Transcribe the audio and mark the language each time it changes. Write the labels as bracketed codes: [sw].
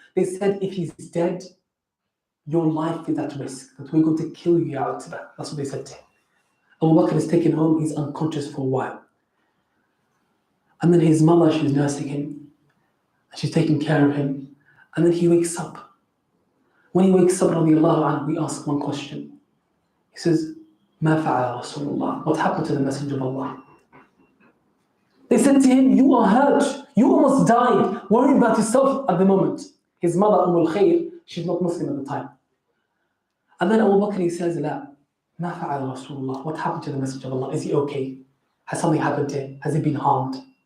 [en] They said, if he's dead, your life is at risk, that we're going to kill you, Ya Utbah. That's what they said to him. Abu Bakr is taken home. He's unconscious for a while. And then his mother, she's nursing him. And she's taking care of him. And then he wakes up. When he wakes up, radiallahu anhu, we ask one question. He says, [ar] مَا فَعَلَ رَسُولُ اللَّهِ? [en] What happened to the Messenger of Allah? They said to him, you are hurt. You almost died. Worry about yourself at the moment. His mother, al-Khair, she's not Muslim at the time. And then Abu Bakr, he says, [ar] لا, مَا فَعَلَ رَسُولُ اللَّهِ? [en] What happened to the Messenger of Allah? Is he okay? Has something happened to him? Has he been harmed?